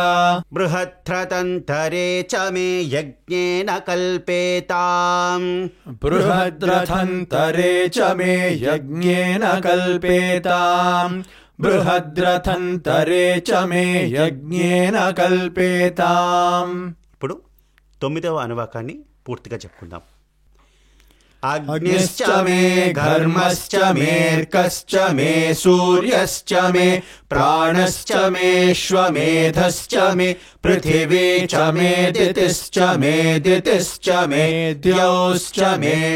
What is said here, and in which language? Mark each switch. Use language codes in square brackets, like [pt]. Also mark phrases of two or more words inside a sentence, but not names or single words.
[sa] बृहद्रथन्तरे च मे यज्ञेन कल्पेताम् बृहद्रथन्तरे च मे यज्ञेन कल्पेताम् बृहद्रथन्तरे च मे यज्ञेन कल्पेताम्. [te] ఇప్పుడు 9వ అనువాకాన్ని పూర్తిగా చెప్పుకుందాం. [sa] अग्निश्च मे घर्मश्च मेऽर्कश्च मे सूर्यश्च मे प्राणश्च मेऽश्वमेधश्च मे पृथिवी च मे दितिश्च मे दितिश्च मे द्यौश्च मे